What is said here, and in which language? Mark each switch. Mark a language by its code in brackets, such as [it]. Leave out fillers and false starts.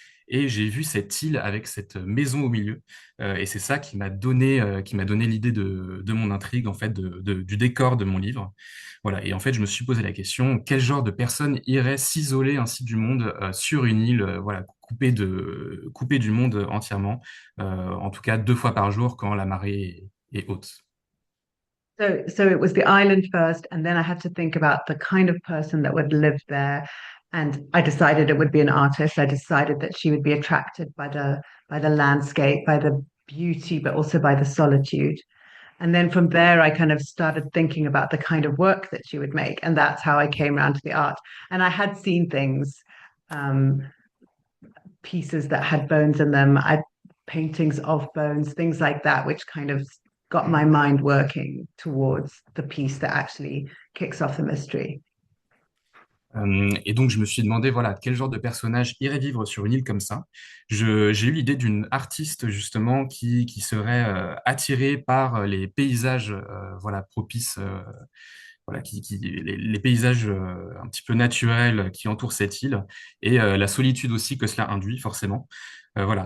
[fr] Et j'ai vu cette île avec cette maison au milieu. Et c'est ça qui m'a donné l'idée de mon intrigue, en fait, du décor de mon livre. Voilà. Et en fait, je me suis posé la question, quel genre de personne irait s'isoler ainsi du monde sur une île, voilà, coupée du monde entièrement, en tout cas 2 fois par jour quand la marée est haute. [en] So it was the island first, and then I had to think about the kind of person that would live there. And I decided it would be an artist. I decided that she would be attracted by the landscape, by the beauty, but also by the solitude. And then from there, I kind of started thinking about the kind of work that she would make. And that's how I came around to the art. And I had seen things, um, pieces that had bones in them, paintings of bones, things like that, which kind of got my mind working towards the piece that actually kicks off the mystery. [fr] Et donc, je me suis demandé, voilà, quel genre de personnage irait vivre sur une île comme ça. J'ai eu l'idée d'une artiste, justement, qui serait attirée par les paysages, voilà, propices, voilà, les paysages un petit peu naturels qui entourent cette île et la solitude aussi que cela induit, forcément. Voilà.